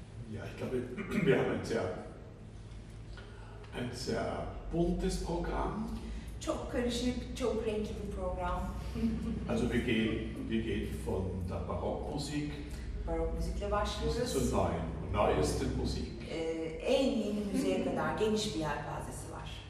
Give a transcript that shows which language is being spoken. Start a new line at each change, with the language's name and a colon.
German: Ja, ich glaube, wir haben ein sehr buntes Programm.
Turkish: Çok karışık, çok renkli bir program.
German: Also wir gehen von der Barockmusik.
Turkish: Barockmusikle başlıyoruz.
German: Zur neuesten Musik.
Turkish: En yeni müziğe kadar geniş bir yelpazesi var.